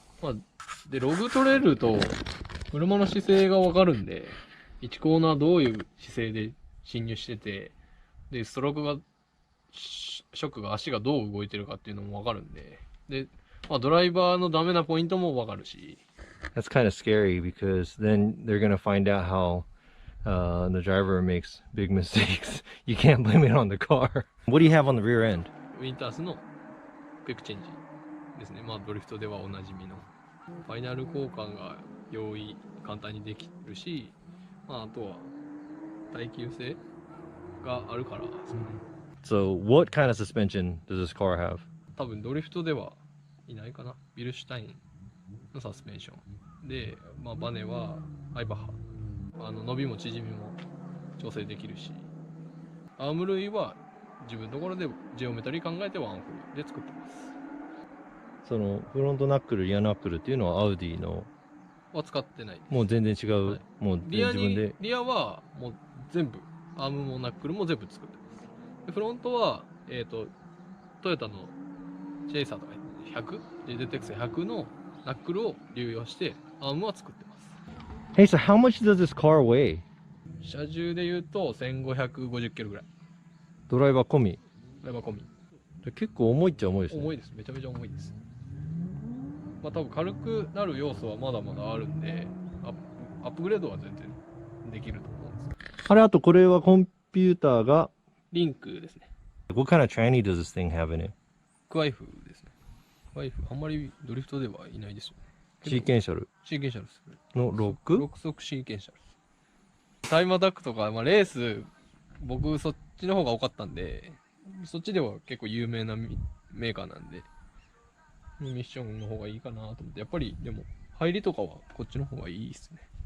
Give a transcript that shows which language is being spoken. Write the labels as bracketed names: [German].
[Japanese] まあ、でログ取れると車の姿勢がわかるんで、1コーナーどういう姿勢で進入してて、でストロークがショックが足がどう動いてるかっていうのもわかるんで、で、まあ、ドライバーのダメなポイントもわかるし。 [English] That's kind of scary because then they're gonna find out how the driver makes big mistakes. You can't blame it on the car. What do you have on the rear end? [Japanese] ウィンタースのクイックチェンジですね。まあドリフトではおなじみのファイナル交換が容易簡単にできるし、まああとは耐久性があるからですね。 [English] So what kind of suspension does this car have? [Japanese] 多分ドリフトではいないかな。ビルシュタインのサスペンションで、まあ、バネはアイバッハ、伸びも縮みも調整できるし、アーム類は自分のところでジオメトリー考えてワンフルで作ってます。そのフロントナックル、リアナックルっていうのはアウディのは使ってないです。もう全然違う、はい、もう自分でリアはもう全部アームもナックルも全部作ってます。でフロントはトヨタのチェイサーとか100 GTX 100のナックルを流用してアームは作ってます。 [English] Hey, so how much does this car weigh? [Japanese] 車重で言うと1550キロぐらい。ドライバー込み。ドライバー込み。結構重いっちゃ重いですね。重いです。めちゃめちゃ重いです。まあ多分軽くなる要素はまだまだあるんで、アップグレードは全然できると思うんです。あれ、あとこれはコンピューターがリンクですね。 [English] What kind of tranny does this thing have in it? [Japanese] クワイフですね。クワイフ、あんまりドリフトではいないですよね。シーケンシャル。シーケンシャルです。の6 速シーケンシャルです。タイムアタックとか、まあ、レース、僕そっちの方が多かったんで、そっちでは結構有名なメーカーなんで、ミッションの方がいいかなと思って、やっぱりでも、入りとかはこっちの方がいいですね。